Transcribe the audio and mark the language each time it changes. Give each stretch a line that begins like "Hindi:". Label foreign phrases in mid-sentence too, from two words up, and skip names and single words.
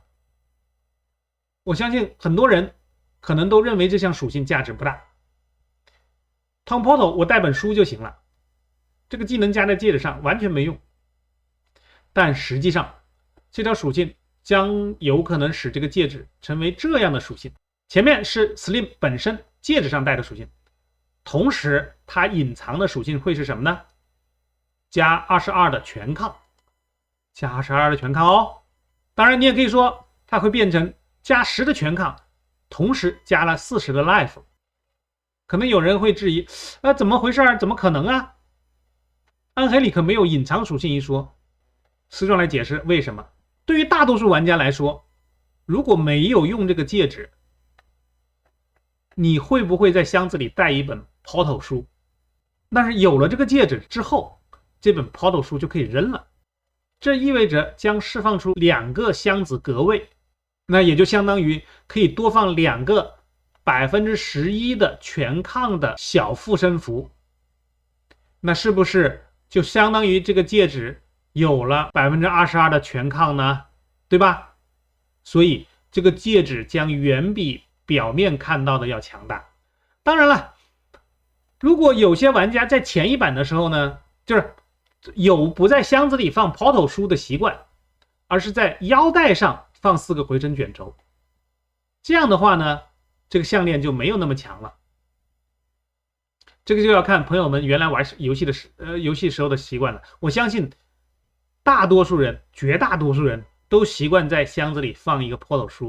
Chinese: 我相信很多人可能都認為這項屬性價值不大。Tom Portal 我帶本書就行了，這個技能加在戒指上完全沒用。但實際上，這條屬性將有可能使這個戒指成為這樣的屬性。前面是 Slim 本身戒指上帶的屬性，同時它隱藏的屬性會是什麼呢？加22的全抗，加22的全抗哦。當然你也可以說它会变成加10的全抗，同時加了40的 life。可能有人会質疑，怎麼回事？怎麼可能啊？暗黑裡可沒有隱藏屬性一說。思壯來解釋為什麼。對於大多數玩家來說，如果沒有用這個戒指，你會不會在箱子裡帶一本 Portal 書？但是有了這個戒指之後，這本 Portal 書就可以扔了。這意味着將釋放出2個箱子格位，那也就相當於可以多放2個11%的全抗的小附身符。那是不是就相當於這個戒指有了22%的全抗呢？对吧？所以這個戒指將遠比表面看到的要強大。當然了，如果有些玩家在前一版的時候呢，就是有不在箱子裡放 Portal 書的習慣，而是在腰帶上放4個回声卷軸，這樣的話呢，這個項鏈就沒有那麼強了。這個就要看朋友們原來玩遊戲時候的習慣了。我相信大多數人，絕大多数人都習慣在箱子裡放一個 Portal 書。